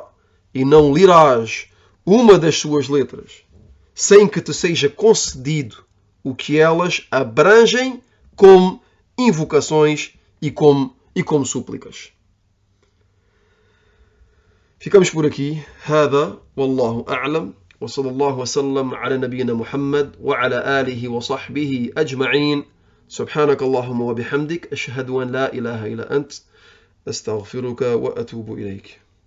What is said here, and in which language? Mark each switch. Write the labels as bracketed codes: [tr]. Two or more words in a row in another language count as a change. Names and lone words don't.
[pt] E não lirás uma das suas letras sem que te seja concedido o que elas abrangem como invocações e como súplicas. Ficamos por aqui. [ar] هذا والله أعلم وصلى الله وسلم على نبينا محمد وعلى آله وصحبه أجمعين. سبحانك اللهم وبحمدك أشهد أن لا إله إلا أنت أستغفرك وأتوب إليك.